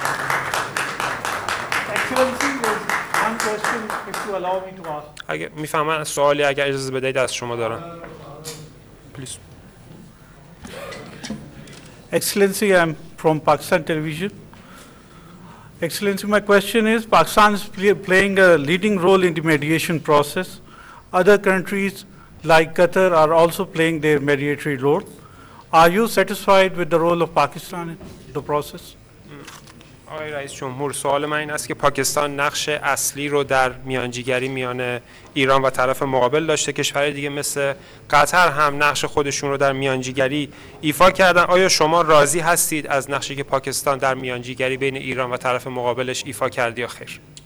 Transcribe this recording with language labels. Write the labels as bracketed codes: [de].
[en] occupancy was one question, if you allow me to ask. [fa] اگه میفهمم سوالی اگه اجازه بدهید از شما دارم. [en] Please. Excellency, I'm from Pakistan Television. Excellency, my question is, Pakistan is playing a leading role in the mediation process. Other countries like Qatar are also playing their mediatory role. Are you satisfied with the role of Pakistan in the process? [fa] آقای رئیس جمهور، سوال من این است که پاکستان نقش اصلی رو در میانجیگری میان ایران و طرف مقابل داشته، کشورهای دیگه مثل قطر هم نقش خودشون رو در میانجیگری ایفا کردن، آیا شما راضی هستید از نقشی که پاکستان در میانجیگری بین ایران و طرف مقابلش ایفا کرد یا خیر؟